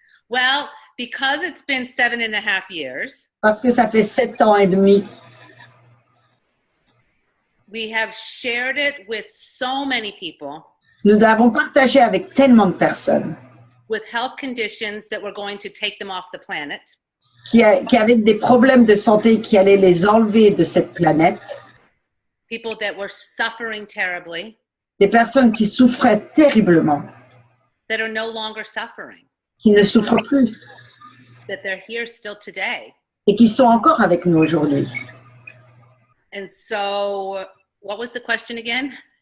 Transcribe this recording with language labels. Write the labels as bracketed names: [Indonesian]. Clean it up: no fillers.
[English] Well, because it's been 7.5 years. [French] Parce que ça fait 7 ans et demi. [English] We have shared it with so many people. [French] Nous l'avons partagé avec tellement de personnes [English] with health conditions that were going to take them off the planet, [French] qui avaient des problèmes de santé qui allaient les enlever de cette planète, [English] people that were suffering terribly, [French] des personnes qui souffraient terriblement, [English] that are no longer suffering, [French] qui ne souffrent plus [English] that they're here still today. [French] et qui sont encore avec nous aujourd'hui. [English] And so, what was the question again?